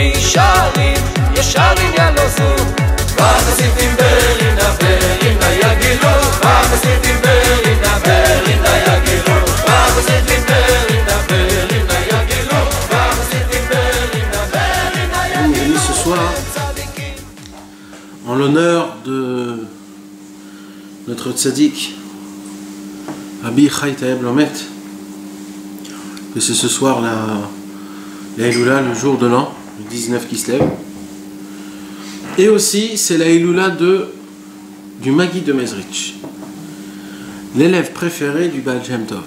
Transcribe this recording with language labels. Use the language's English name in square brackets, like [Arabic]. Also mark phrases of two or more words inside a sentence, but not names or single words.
[Hebrew] ישרים, ישרים ילוזו בחסידים ברינה ברינה יגילו בחסידים ברינה ברינה יגילו בחסידים ברינה ברינה יגילו בחסידים ברינה ברינה יגילו. [French] Ce soir, en l'honneur de notre tzaddik Rabbi Chai Taeb Lomet, que c'est ce soir la Elula, le jour de l'an, le 19 qui se lève. Et aussi, c'est la Elula du Magid de Mezrich, l'élève préféré du Baal Shem Tov.